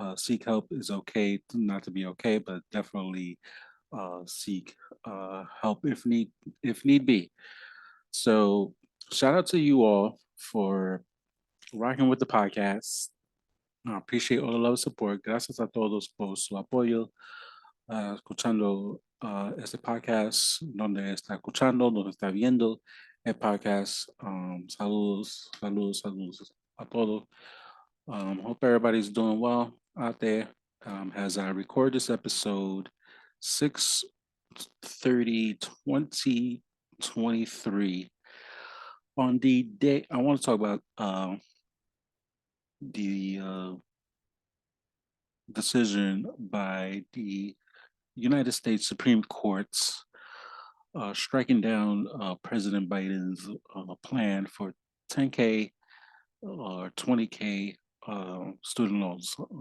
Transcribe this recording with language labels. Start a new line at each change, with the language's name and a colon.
English: Seek help is okay, not to be okay, but definitely seek help if need be. So shout out to you all for rocking with the podcast. I appreciate all the love and support.
Spanish: Gracias a todos por su apoyo escuchando este podcast, donde está escuchando, donde está viendo el podcast. Saludos, saludos, saludos a todos.
English: Hope everybody's doing well out there. As I record this episode, 6/30/2023. On the day, I want to talk about the decision by the United States Supreme Court's striking down President Biden's plan for 10K or 20K student loans.